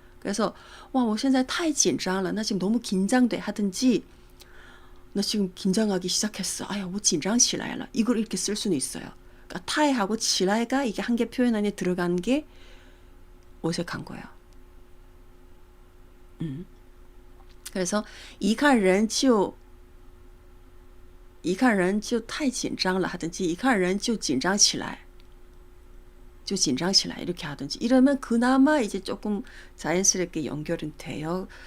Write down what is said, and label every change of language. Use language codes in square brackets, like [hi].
[ko] 그래서 [zh] 我现在太紧张了. [ko] 나 지금 너무 긴장돼 하든지 나 지금 긴장하기 시작했어. [zh] 我紧张起来了. [ko] 이걸 이렇게 쓸 수는 있어요. 그러니까 타이하고 지라이가 이게 한 개 표현 안에 들어가는 게 어색한 거예요. 그래서 [zh] 一看人就太紧张了 [ko] 하든지 [zh] 一看人就紧张起来. [ko] 좀 긴장치라 이렇게 하든지 이러면 그나마 이제 조금 자연스럽게 연결은 돼요.